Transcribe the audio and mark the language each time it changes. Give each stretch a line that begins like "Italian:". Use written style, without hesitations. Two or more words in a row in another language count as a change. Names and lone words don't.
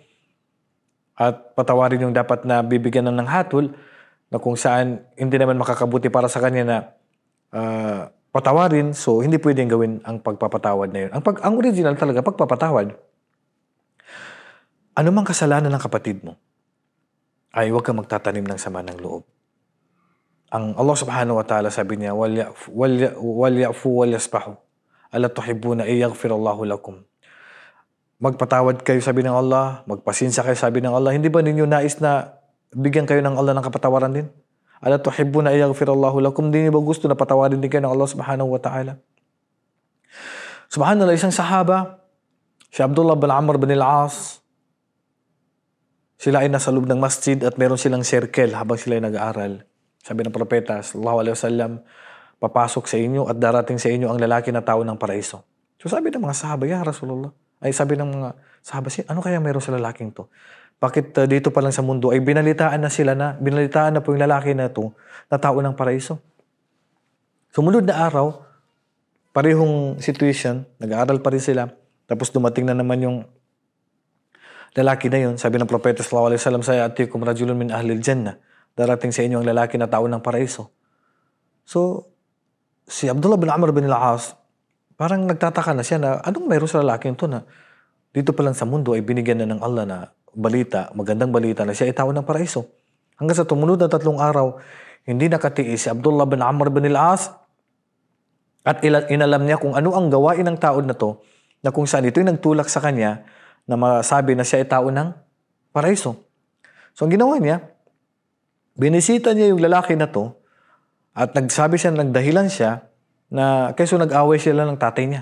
Filipino: At patawarin yung dapat na bibigyan ng hatol na kung saan hindi naman makakabuti para sa kanya na patawarin. So, hindi pwedeng gawin ang pagpapatawad na yun. Ang original talaga, pagpapatawad. Ano mang kasalanan ng kapatid mo, ay huwag kang magtatanim ng sama ng loob. Ang Allah
Arabic: سبحانه وتعالى
Filipino: sabi niya,
Arabic: وَلْيَعْفُوا وَلْيَصْفَحُوا أَلَا تُحِبُّونَ أَن يَغْفِرَ اللَّهُ لَكُمْ.
Filipino: Magpatawad kayo, sabi ng Allah. Magpasensya kayo, sabi ng Allah. Hindi ba ninyo nais na bigyan kayo ng Allah ng kapatawaran din?
Arabic: ألا تحبون أن يغفر الله لكم.
Filipino: Hindi niyo ba gusto na patawarin din kayo ng Allah
Arabic: سبحانه وتعالى?
Filipino: Subhanallah, isang sahaba, si Abdullah bin Amr bin al-As, sila ay nasa loob ng masjid at meron silang circle habang sila ay nag-aaral. Sabi ng propeta,
Arabic: صلى الله عليه وسلم,
Filipino: papasok sa inyo at darating sa inyo ang lalaki na tao ng paraiso. So sabi ng mga sahaba,
Arabic: يا رسول الله,
Filipino: ay sabi ng mga sahabat, ano kaya meron sa lalaking to? Bakit dito pa lang sa mundo ay binalitaan na po yung lalaki na to na tao ng paraiso? Sumunod na araw, parehong situation, nag-aaral pa rin sila, tapos dumating na naman yung lalaki na yun. Sabi ng propeta
Arabic: صلى الله عليه وسلم سيأتيكم رجل من أهل الجنة,
Filipino: darating sa inyo ang lalaki na tao ng paraiso. So, si Abdullah bin Amr bin al-As, parang nagtataka na siya na anong mayroon sa lalaking to na dito pa lang sa mundo ay binigyan na ng Allah na balita, magandang balita na siya ay tao ng paraiso. Hanggang sa tumunod na 3 araw, hindi nakatiis si Abdullah bin Amr bin al-As at inalam niya kung ano ang gawain ng tao na to na kung saan ito yung nagtulak sa kanya na masabi na siya ay tao ng paraiso. So ang ginawa niya, binisita niya yung lalaki na to at nagsabi siya, nagdahilan siya na kaysa nag-away sila ng tatay niya.